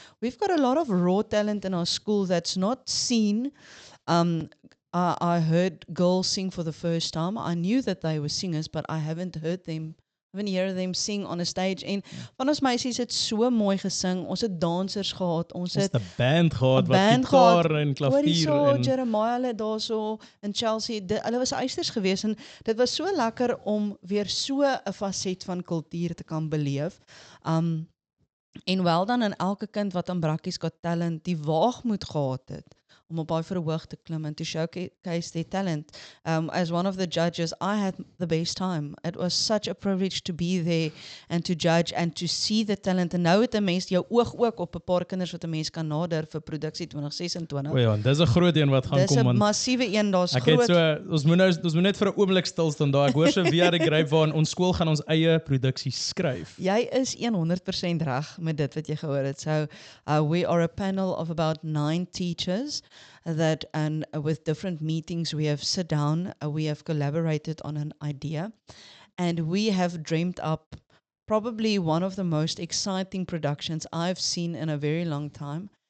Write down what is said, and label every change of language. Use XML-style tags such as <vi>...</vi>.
<en>We've got a lot of raw talent in our school that's not seen. I heard girls sing for the first time. I knew that they were singers, but I haven't heard them sing on a stage.</en> <af>En van ons meisies het so mooi gesing. Ons het dansers gehad. Ons het 'n band gehad wat gitaar en klavier en Jeremiah hulle daarso in Chelsea. Hulle was eisters geweest en dit was so lekker om weer so 'n faset van kultuur te kan beleef. En wel dan aan elke kind wat aan Brackies Got Talent die waagmoed gehad het om op daai verhoog te klim en</af> <en>to showcase their talent. As one of the judges, I had the best time. It was such a privilege to be there and to judge and to see the talent.</en> <af>En nou het 'n mens jou oog ook op 'n paar kinders wat 'n mens kan nader vir produksie 2026. O ja, dis 'n groot een wat gaan kom want dis 'n massiewe een, daar's ek groot. het so ons moet net vir 'n oomblik stil staan daar. Ek hoor so via die grapevine ons skool gaan ons eie produksie skryf. Jy is 100% reg met dit wat jy gehoor het.</af> <en>So we are a panel of about 9 teachers that and with different meetings we have sit down, we have collaborated on an idea, and we have dreamt up probably one of the most exciting productions I've seen in a very long time.</en>